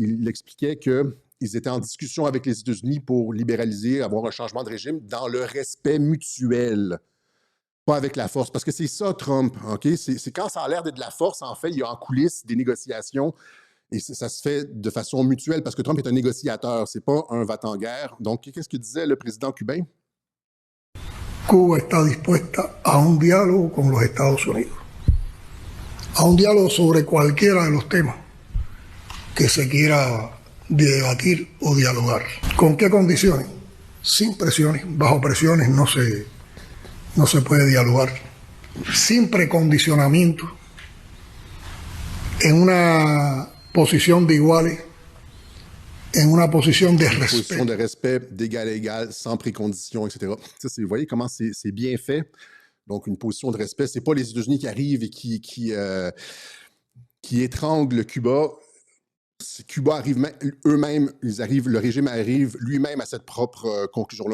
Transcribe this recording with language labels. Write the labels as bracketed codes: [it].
[fr] Il expliquait qu'ils étaient en discussion avec les États-Unis pour libéraliser, avoir un changement de régime dans le respect mutuel, pas avec la force. Parce que c'est ça, Trump. Okay? C'est quand ça a l'air d'être de la force, en fait, il y a en coulisses des négociations et ça se fait de façon mutuelle parce que Trump est un négociateur, c'est pas un va-t-en-guerre. Donc, qu'est-ce que disait le président cubain? [es] Cuba está dispuesta a un diálogo con los Estados Unidos, a un diálogo sobre cualquiera de los temas que se quiera debatir o dialogar. ¿Con qué condiciones? Sin presiones, bajo presiones no se puede dialogar, sin precondicionamiento, en una posición de iguales, en una [fr] position de respect. Position de respect, d'égal à égal, sans précondition, etc. Ça, vous voyez comment c'est bien fait. Donc, une position de respect. Ce n'est pas les États-Unis qui arrivent et qui étranglent Cuba. Cuba arrive eux-mêmes, le régime arrive lui-même à cette propre conclusion-là.